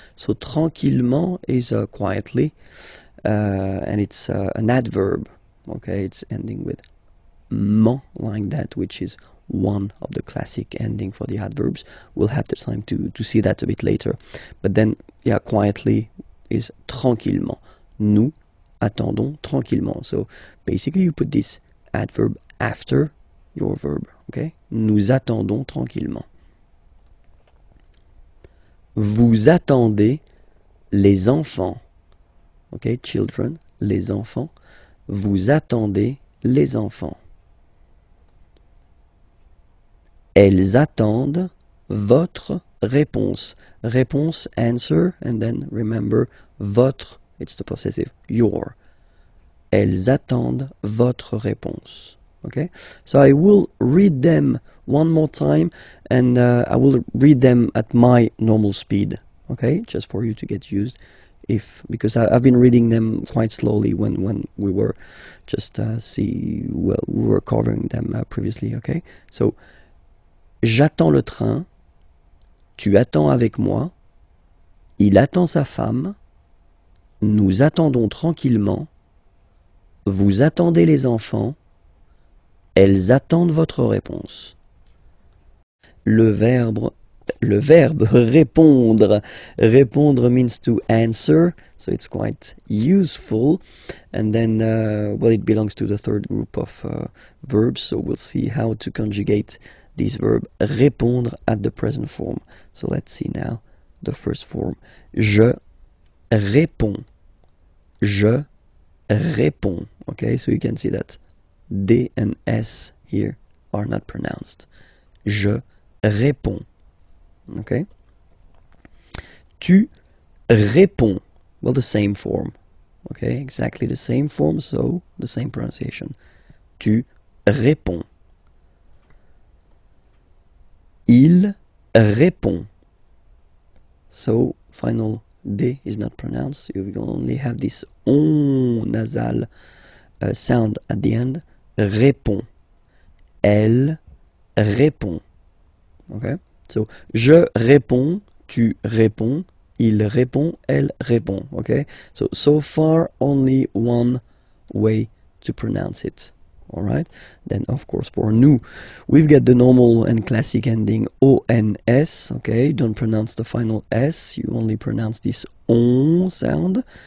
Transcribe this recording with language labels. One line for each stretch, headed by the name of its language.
English: So tranquillement is quietly, and it's an adverb. Okay, it's ending with ment like that, which is one of the classic ending for the adverbs. We'll have the time to see that a bit later. But then, yeah, quietly is tranquillement.
French: Nous attendons tranquillement.
English: So basically you put this adverb after your verb. Okay?
French: Nous attendons tranquillement. Vous attendez les enfants.
English: Okay, children,
French: les enfants. Vous attendez les enfants. Elles attendent votre réponse.
English: Réponse, answer, and then remember, votre, it's the possessive, your.
French: Elles attendent votre réponse.
English: Okay? So I will read them one more time, and I will read them at my normal speed. Okay? Just for you to get used. Because I've been reading them quite slowly when we were just we were covering them previously. Okay?
French: So, j'attends le train, tu attends avec moi, il attend sa femme, nous attendons tranquillement, vous attendez les enfants, elles attendent votre réponse. Le verbe répondre.
English: Répondre means to answer, so it's quite useful. And then, well, it belongs to the third group of verbs, so we'll see how to conjugate this verb répondre at the present form. So let's see now the first form.
French: Je réponds. Je réponds.
English: Okay, so you can see that D and S here are not pronounced.
French: Je réponds.
English: Okay?
French: Tu réponds.
English: Well, the same form. Okay, exactly the same form, so the same pronunciation.
French: Tu réponds. Il répond.
English: So, final D is not pronounced. You only have this on nasal sound at the end.
French: Répond. Elle répond. Okay? So, je réponds, tu réponds, il répond, elle répond.
English: Okay? So far, only one way to pronounce it. Alright? Then, of course, for nous, we've got the normal and classic ending ONS. Okay? Don't pronounce the final S. You only pronounce this on sound.